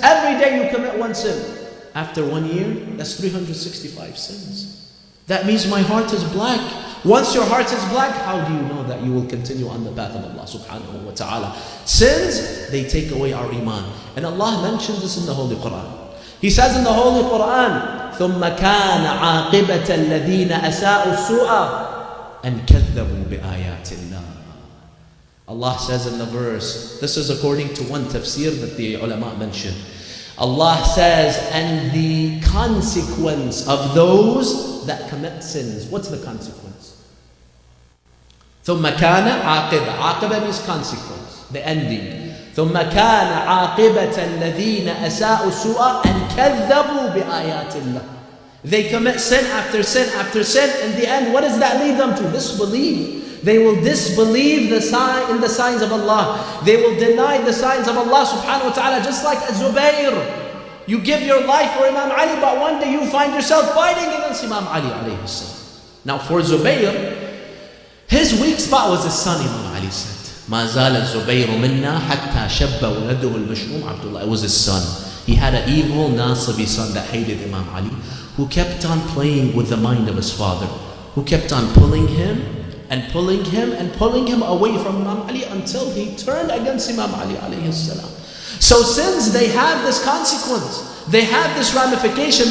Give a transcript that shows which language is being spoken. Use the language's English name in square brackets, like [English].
[English] Every day you commit 1 sin. After 1 year, that's 365 sins. That means my heart is black. Once your heart is black, how do you know that you will continue on the path of Allah subhanahu wa ta'ala? Sins, they take away our Iman. And Allah mentions this in the Holy Quran. He says in the Holy Quran, [Arabic] ثُمَّ كَانَ عَاقِبَةَ الَّذِينَ أَسَاءُوا السُّوءَ أَنْ كَذَّبُوا بِآيَاتِ اللَّهِ. [English] Allah says in the verse, this is according to one tafsir that the ulama mentioned. Allah says, and the consequence of those that commit sins. What's the consequence? [Arabic] ثُمَّ كَانَ عَاقِبَةً. [English] عَاقِبَةً means consequence, the ending. [Arabic] ثُمَّ كَانَ عَاقِبَةَ الَّذِينَ أَسَاءُوا السُّوءَ أَنْ كَذَّبُوا بِآيَاتِ اللَّهِ. [English] They commit sin after sin after sin. In the end, what does that lead them to? Disbelief. They will disbelieve in the signs of Allah. They will deny the signs of Allah subhanahu wa ta'ala, just like Zubayr. You give your life for Imam Ali, but one day you find yourself fighting against Imam Ali alayhi salam. Now for Zubayr, his weak spot was his son, Imam Ali said. [Arabic] ما زال الزبير منا حتى شب ولده المشؤوم عبد الله. [English] It was his son. He had an evil Nasibi son that hated Imam Ali, who kept on playing with the mind of his father, who kept on pulling him and pulling him and pulling him away from Imam Ali until he turned against Imam Ali alayhi salam. So sins, they have this consequence. They have this ramification.